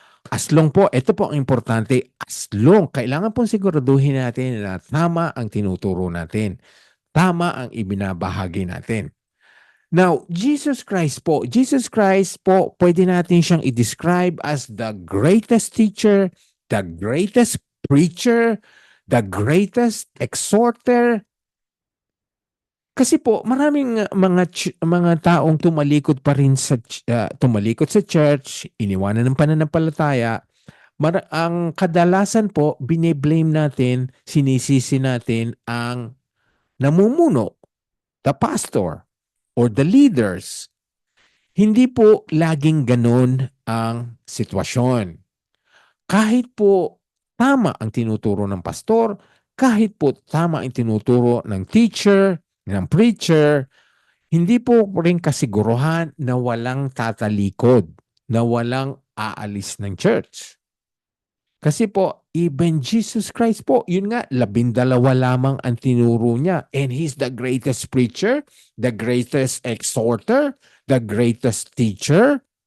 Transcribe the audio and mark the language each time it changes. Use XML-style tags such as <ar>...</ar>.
<en>As long</en> <tl>po, ito po ang importante, as long, kailangan pong siguraduhin natin na tama ang tinuturo natin. Tama ang ibinabahagi natin.</tl> <en>Now, Jesus Christ</en> <tl>po, pwede natin siyang i-describe</tl> <en>as the greatest teacher, the greatest preacher, the greatest exhorter.</en> <tl>Kasi po, maraming mga taong tumalikod pa rin tumalikod sa church, iniwanan ng pananampalataya. Ang kadalasan po, bine-blame natin, sinisisi natin ang namumuno,</tl> <en>the pastor, or the leaders.</en> <tl>Hindi po laging ganun ang sitwasyon. Kahit po tama ang tinuturo ng pastor, kahit po tama ang tinuturo ng teacher, ng preacher, hindi po rin kasiguruhan na walang tatalikod, na walang aalis ng church. Kasi po, even Jesus Christ po, yun nga, 12 lamang ang tinuro niya.</tl> <en>And He's the greatest preacher, the greatest exhorter, the greatest teacher.</en>